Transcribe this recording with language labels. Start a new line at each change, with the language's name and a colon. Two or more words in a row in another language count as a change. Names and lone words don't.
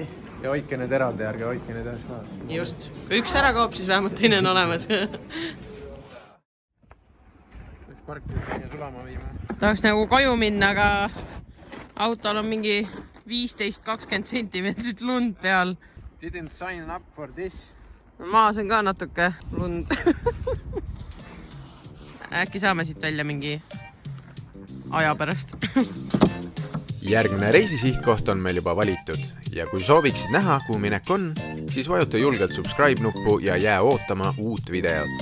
Estonian: Ja hoidke need eraldi, ärge hoidke need ühes kohas. Just. Kui üks ära kaob, siis vähemalt teine on olemas. Üks parkida teine sulama viima. Tahaks nagu koju minna, aga autol on mingi 15-20 sentimeetrit lund peal.
English: Didn't sign up for this.
Estonian: Maas on ka natuke lund. Äkki saame siit välja mingi aja pärast. Järgmine reisisihtkoht on meil juba valitud ja kui sooviksid näha, kuhu minek on, siis vajuta julgelt subscribe nuppu ja jää ootama uut videot.